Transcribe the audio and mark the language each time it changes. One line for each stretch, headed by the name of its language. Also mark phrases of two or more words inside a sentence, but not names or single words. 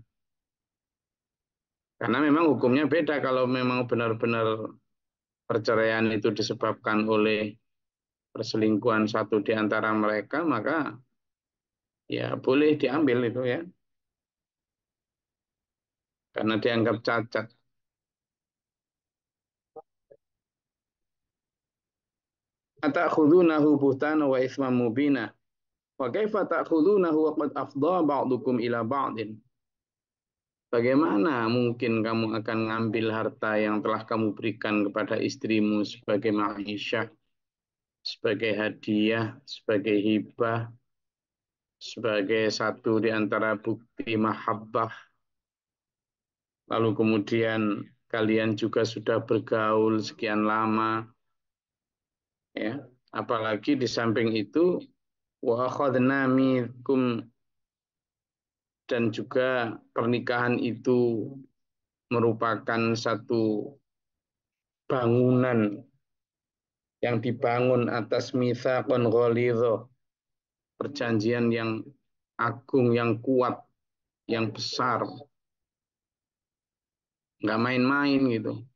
Indonesian: Karena memang hukumnya beda. Kalau memang benar-benar perceraian itu disebabkan oleh perselingkuhan satu di antara mereka, maka ya boleh diambil itu, ya. Karena dianggap cacat.
Arabic: أتأخذونه بهتانا وإثما مبينا. وكيف تأخذونه وقد أفضى بعضكم إلى بعض.
Indonesian: Bagaimana mungkin kamu akan ngambil harta yang telah kamu berikan kepada istrimu sebagai ma'isyah, sebagai hadiah, sebagai hibah, sebagai satu di antara bukti mahabbah. Lalu kemudian kalian juga sudah bergaul sekian lama, ya. Apalagi di samping itu,
Arabic: وأخذن منكم,
Indonesian: dan juga pernikahan itu merupakan satu bangunan yang dibangun atas
Arabic: ميثاقا غليظا,
Indonesian: perjanjian yang agung, yang kuat, yang besar, nggak main-main gitu.